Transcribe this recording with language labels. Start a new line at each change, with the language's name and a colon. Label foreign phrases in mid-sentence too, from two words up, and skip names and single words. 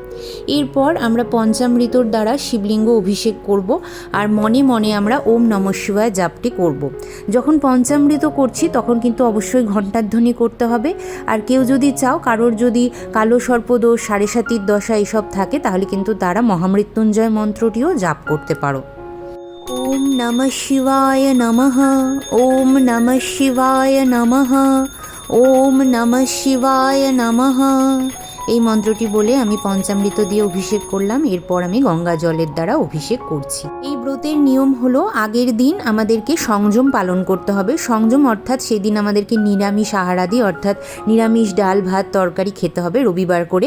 Bangla: এরপর আমরা পঞ্চামৃতর দ্বারা শিবলিঙ্গ অভিষেক করব আর মনে মনে আমরা
Sanskrit: ओम नमः शिवाय
Bangla: জাপটি করব। যখন পঞ্চামৃত করছি তখন কিন্তু অবশ্যই ঘণ্টার ধ্বনি করতে হবে। আর কেউ যদি চাও, কারোর যদি কালো সর্পদোষ, সাড়ে সাতির দশা এসব থাকে, তাহলে কিন্তু তারা মহামৃত্যুঞ্জয় মন্ত্রটিও জাপ করতে পারো।
Sanskrit: ओम नमः शिवाय नमः, ओम नमः शिवाय नमः, ओम नमः शिवाय नमः।
Bangla: এই মন্ত্রটি বলে আমি পঞ্চামৃত দিয়ে অভিষেক করলাম। এরপর আমি গঙ্গা জলের দ্বারা অভিষেক করছি। এই ব্রতের নিয়ম হলো, আগের দিন আমাদেরকে সংযম পালন করতে হবে। সংযম অর্থাৎ সেদিন আমাদেরকে নিরামিষ আহারাদি, অর্থাৎ নিরামিষ ডাল ভাত তরকারি খেতে হবে রবিবার করে।